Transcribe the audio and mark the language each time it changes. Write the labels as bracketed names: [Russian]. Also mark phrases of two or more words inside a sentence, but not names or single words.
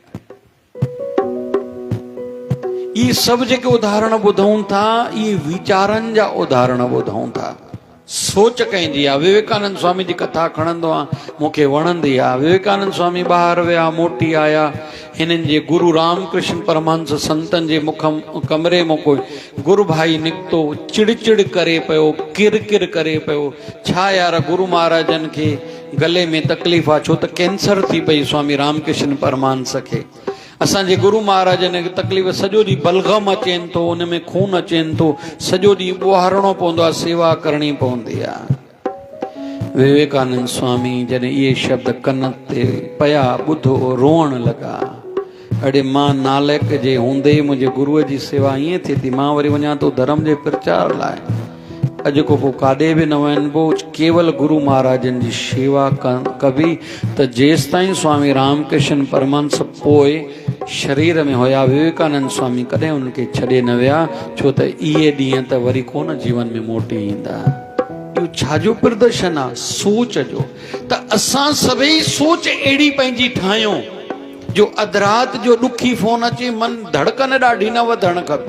[Sindhi] इहे सभु जेके उदाहरण ॿुधूं था, इहे वीचारनि जा उदाहरण ॿुधूं था, सोच कंहिंजी आहे। विवेकानंद स्वामी जी कथा खणंदो आहियां, मूंखे वणंदी आहे। विवेकानंद स्वामी ॿाहिरि विया, मोटी आया, हिननि जे गुरु रामकृष्ण परमहंस संतनि जे कमरे में कोई गुरु भाई निकितो, चिड़चिड़ करे पियो, किरकिर करे पियो। छा यार, गुरु महाराजनि खे गले में तकलीफ़ आहे, छो त कैंसर थी पई स्वामी रामकृष्ण परमहंस खे। असांजे गुरु महाराजनि खे तकलीफ़, सॼो ॾींहुं बलगम अचेनि थो, उन में खून अचेनि थो, सॼो ॾींहुं ॿुहारणो पवंदो आहे, सेवा करणी पवंदी आहे। विवेकानंद स्वामी जॾहिं इहे शब्द कन ते पिया, ॿुधो, रोअण लॻा। अड़े मां नालक जे हूंदे मुंहिंजे गुरूअ जी सेवा ईअं थिए थी, मां वरी वञा थो धर्म जे प्रचार लाइ, अॼु को पोइ काॾे बि न वञिबो, केवल गुरु महाराजनि जी शेवा कबी। त जेसि ताईं स्वामी रामकृष्ण परमहंस पोइ शरीर में हुया, विवेकानंद स्वामी कॾहिं उनखे छॾे न विया, छो त इहे ॾींहं त वरी कोन जीवन में मोटी ईंदा। इहो छाजो प्रदर्शन आहे? सोच जो। त असां सभई सोच अहिड़ी पंहिंजी ठाहियूं जो अधु राति जो ॾुखी फोन अचे, मन धड़कन ॾाढी न वधणु खपे।